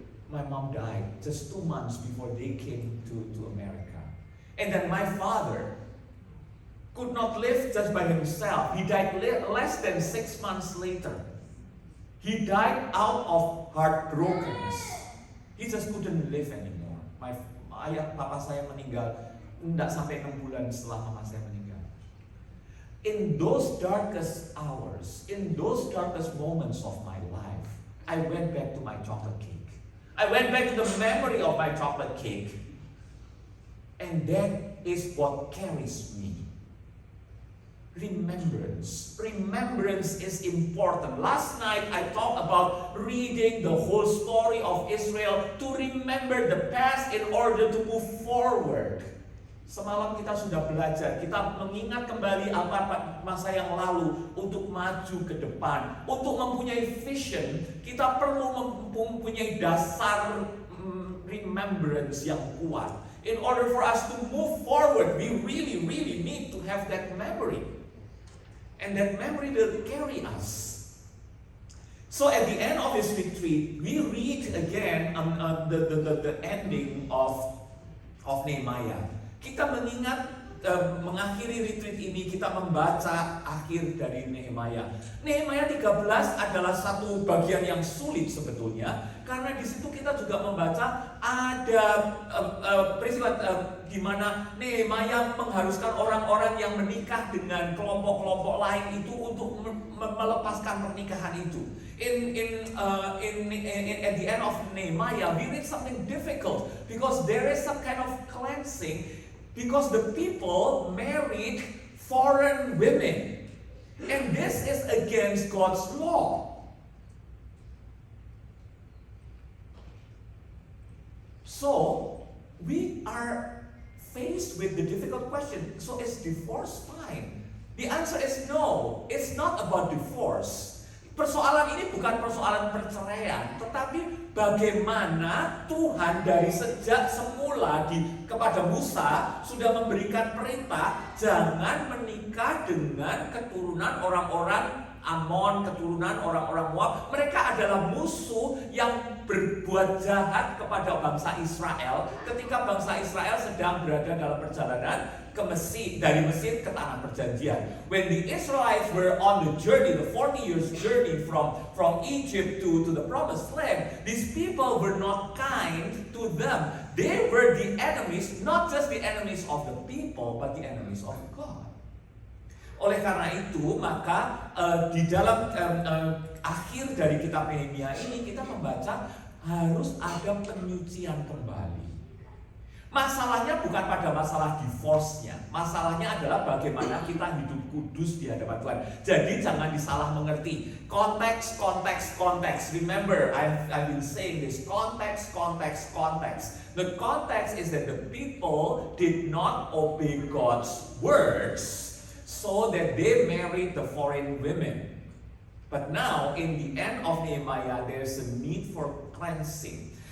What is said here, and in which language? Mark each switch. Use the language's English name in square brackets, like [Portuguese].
[English] My mom died just 2 months before they came to America. And then my father could not live just by himself. He died less than 6 months later. He died out of heartbrokenness. He just couldn't live anymore. [Indonesian] Papa saya meninggal tidak sampai 6 bulan setelah mama saya meninggal. [English] In those darkest hours, in those darkest moments of my life, I went back to my chocolate cake. I went back to the memory of my chocolate cake. And that is what carries me. Remembrance. Remembrance is important. Last night I talked about reading the whole story of Israel to remember the past in order to move forward. [Indonesian] Semalam kita sudah belajar, kita mengingat kembali apa masa yang lalu untuk maju ke depan. Untuk mempunyai vision, kita perlu mempunyai dasar remembrance yang kuat. [English] In order for us to move forward, we really need to have that memory. And that memory will carry us. So at the end of this retreat, we read again the ending of Nehemiah. [Indonesian] Kita mengakhiri retreat ini, kita membaca akhir dari Nehemiah. Nehemiah 13 adalah satu bagian yang sulit sebetulnya, karena di situ kita juga membaca ada peristiwa di mana Nehemiah mengharuskan orang-orang yang menikah dengan kelompok-kelompok lain itu untuk melepaskan pernikahan itu. [English] At the end of Nehemiah, we read something difficult because there is some kind of cleansing. Because the people married foreign women. And this is against God's law. So, we are faced with the difficult question. So, is divorce fine? The answer is no. It's not about divorce. [Indonesian] Persoalan ini bukan persoalan perceraian, tetapi bagaimana Tuhan dari sejak semula kepada Musa sudah memberikan perintah jangan menikah dengan keturunan orang-orang Amon, keturunan orang-orang Moab. Mereka adalah musuh yang berbuat jahat kepada bangsa Israel ketika bangsa Israel sedang berada dalam perjalanan dari Mesir ke tanah perjanjian. [English] When the Israelites were on the journey, the 40 years journey from Egypt to the promised land, these people were not kind to them. They were the enemies, not just the enemies of the people, but the enemies of God. [Indonesian] Oleh karena itu, maka di dalam akhir dari kitab Nehemia ini kita membaca harus ada penyucian kembali. Masalahnya bukan pada masalah divorce-nya. Masalahnya adalah bagaimana kita hidup kudus di hadapan Tuhan. Jadi jangan disalah mengerti. Konteks. [English] Remember, I've been saying this. Konteks. The context is that the people did not obey God's words, so that they married the foreign women. But now, in the end of Nehemiah, there's a need for cleansing.